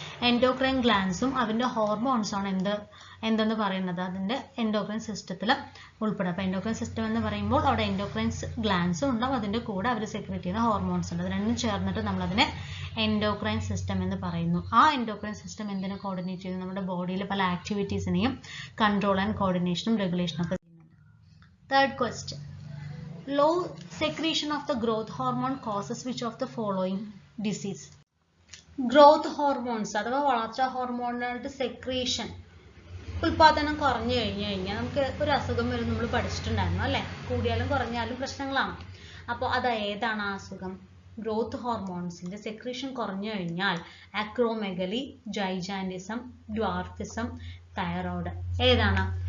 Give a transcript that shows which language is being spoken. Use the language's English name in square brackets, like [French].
[Malayalam] Endocrine ഗ്ലാൻസും അതിൻ്റെ ഹോർമോൺസാണ് എന്തെന്ന് പറയുന്നത് അതിൻ്റെ എൻഡോക്രൈൻ സിസ്റ്റത്തിൽ ഉൾപ്പെടും. അപ്പോൾ എൻഡോക്രൈൻ സിസ്റ്റം എന്ന് പറയുമ്പോൾ അവിടെ എൻഡോക്രൈൻ ഗ്ലാൻസും ഉണ്ടാവും, അതിൻ്റെ കൂടെ അവർ സെക്രീറ്റ് ചെയ്യുന്ന ഹോർമോൺസ് ഉണ്ട്. അത് രണ്ടും ചേർന്നിട്ട് നമ്മളതിനെ എൻഡോക്രൈൻ സിസ്റ്റം എന്ന് പറയുന്നു. ആ എൻഡോക്രൈൻ സിസ്റ്റം എന്തിനെ കോർഡിനേറ്റ് ചെയ്യുന്നു? നമ്മുടെ ബോഡിയിലെ പല ആക്ടിവിറ്റീസിനെയും കൺട്രോൾ ആൻഡ് കോർഡിനേഷനും റെഗുലേഷനും ഒക്കെ ചെയ്യുന്നുണ്ട്. [English] Third question, low secretion of the growth hormone causes which of the following disease? [Malayalam] Growth hormones അഥവാ വളർച്ചാ ഹോർമോണുകളുടെ സെക്രീഷൻ ഉൽപാദനം കുറഞ്ഞു കഴിഞ്ഞാൽ നമുക്ക് ഒരു അസുഖം വരും. നമ്മൾ പഠിച്ചിട്ടുണ്ടായിരുന്നു അല്ലേ? കൂടിയാലും കുറഞ്ഞാലും പ്രശ്നങ്ങളാണ്. അപ്പോൾ അത് ഏതാണ് ആ അസുഖം? ഗ്രോത്ത് ഹോർമോൺസിന്റെ സെക്രീഷൻ കുറഞ്ഞു കഴിഞ്ഞാൽ അക്രോമെഗലി, ജൈജാൻറ്റിസം, ഡ്വാർഫിസം, തൈറോയ്ഡ്. ഏതാണ്?